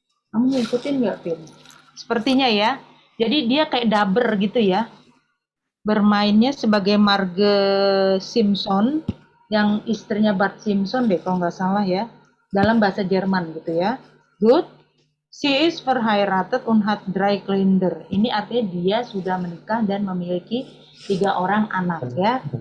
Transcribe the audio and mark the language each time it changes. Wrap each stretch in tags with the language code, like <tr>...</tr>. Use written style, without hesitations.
<id>Kamu ngikutin nggak, Vin? Sepertinya ya. Jadi dia kayak dubber gitu ya. Bermainnya sebagai Marge Simpson, yang istrinya Bart Simpson deh, kalau nggak salah ya. Dalam bahasa Jerman gitu ya.</id> <en>Good. She is</en> <de>verheiratet und hat 3 Kinder.</de> <id>Ini artinya dia sudah menikah dan memiliki 3 orang anak ya.</id>